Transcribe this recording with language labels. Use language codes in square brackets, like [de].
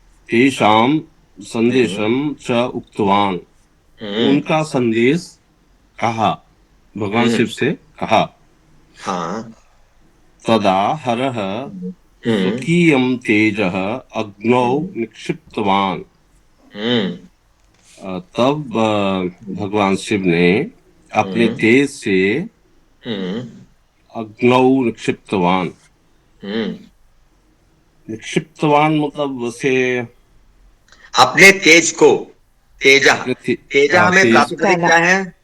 [sa] तेषां संदेशम च उक्तवान, [hi] उनका संदेश कहा, भगवान शिव से कहा। हाँ। [sa] तदा हरः स्वकीयं तेजः अग्नौ निक्षिप्तवान। [hi] तब भगवान शिव ने अपने तेज से [sa] अग्नौ निक्षिप्तवान। [hi] निक्षिप्तवान मतलब वैसे अपने तेज को, तेजा में प्रातिपदिक क्या है?